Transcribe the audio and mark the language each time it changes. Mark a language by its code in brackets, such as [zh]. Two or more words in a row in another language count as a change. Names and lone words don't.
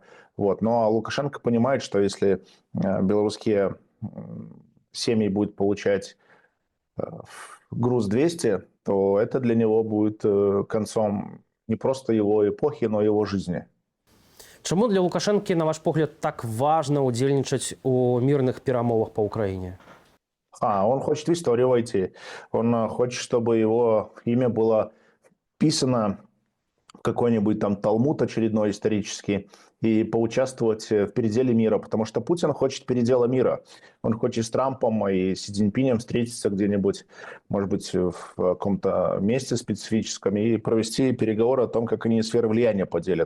[ru] Вот. Но Лукашенко понимает, что если белорусские семьи будут получать груз 200, то это для него будет концом не просто его эпохи, но и его жизни. [be] Чаму для Лукашэнкі, на ваш погляд, так важна удзельнічаць у мирных перамовах [ru] по Украине? Он хочет в историю войти. Он хочет, чтобы его имя было вписано в какой-нибудь там Талмуд очередной исторический и поучаствовать в переделе мира, потому что Путин хочет передела мира. Он хочет с Трампом и Си Цзиньпинем встретиться где-нибудь, может быть, в каком-то месте специфическом и провести переговоры о том, как они сферы влияния поделят.